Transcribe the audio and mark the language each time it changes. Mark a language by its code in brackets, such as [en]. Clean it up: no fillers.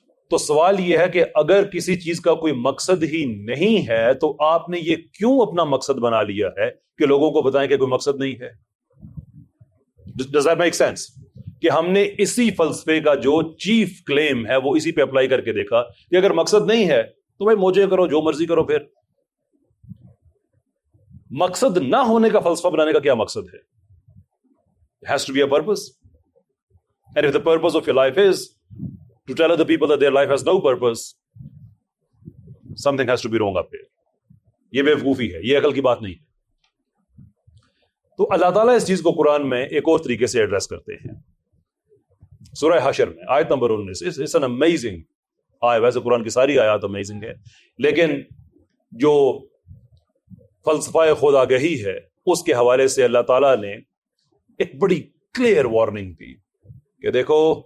[ur] تو سوال یہ ہے کہ اگر کسی چیز کا کوئی مقصد ہی نہیں ہے تو آپ نے یہ کیوں اپنا مقصد بنا لیا ہے کہ لوگوں کو بتائیں کہ کوئی مقصد نہیں ہے؟ [en] Does that make sense؟ [ur] کہ ہم نے اسی فلسفے کا جو چیف کلیم ہے وہ اسی پہ اپلائی کر کے دیکھا کہ اگر مقصد نہیں ہے تو بھائی موجے کرو، جو مرضی کرو۔ پھر مقصد نہ ہونے کا فلسفہ بنانے کا کیا مقصد ہے؟ [en] It has to be a purpose. And if the purpose of your life is to tell other people that their life has no purpose, something has to be wrong up here. [ur] یہ بیوقوفی ہے، یہ عقل کی بات نہیں ہے۔ تو اللہ تعالیٰ اس چیز کو قرآن میں ایک اور طریقے سے ایڈریس کرتے ہیں۔ سورہ حشر میں آیت نمبر 19، [en] it's an amazing [ur] آیت۔ ویسے قرآن کی ساری آیات امیزنگ ہے، لیکن جو فلسفہ خود آگہی ہے اس کے حوالے سے اللہ تعالیٰ نے ایک بڑی کلیئر وارننگ دی کہ دیکھو